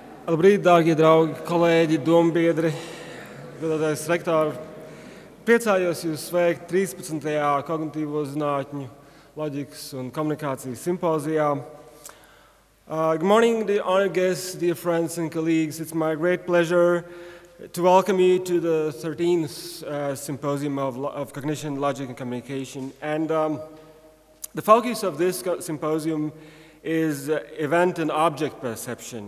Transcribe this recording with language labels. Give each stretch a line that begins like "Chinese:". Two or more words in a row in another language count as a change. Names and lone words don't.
Latvian: Labrīt, dārgie draugi, kolēģi, dombiedri, godātais rektori. Priecājos jūs sveikt 13. Kognitīvo zinātņu, loģikas un komunikācijas simpozijā.
English: Good morning, dear honored guests, dear friends and colleagues. It's my great pleasure to welcome you to the 13th Symposium of Cognition, Logic and Communication. And the focus of this symposium is event and object perception.